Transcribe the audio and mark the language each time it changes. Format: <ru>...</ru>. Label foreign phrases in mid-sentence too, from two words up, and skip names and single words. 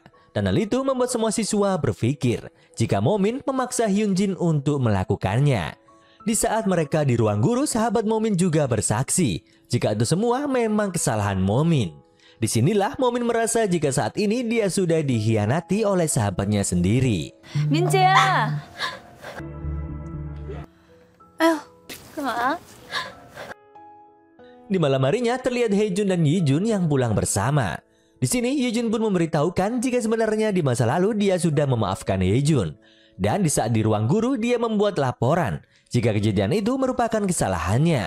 <id>Dan hal itu membuat semua siswa berpikir jika Momin memaksa Hyunjin untuk melakukannya. Di saat mereka di ruang guru, sahabat Momin juga bersaksi jika itu semua memang kesalahan Momin. Disinilah Momin merasa jika saat ini dia sudah dikhianati oleh sahabatnya sendiri.</id> <ko>민재야. 아휴, 그만.</ko> <id>Di malam harinya terlihat Haejun dan Yijun yang pulang bersama. Di sini Yijun pun memberitahukan jika sebenarnya di masa lalu dia sudah memaafkan Haejun. Dan di saat di ruang guru dia membuat laporan jika kejadian itu merupakan kesalahannya.</id>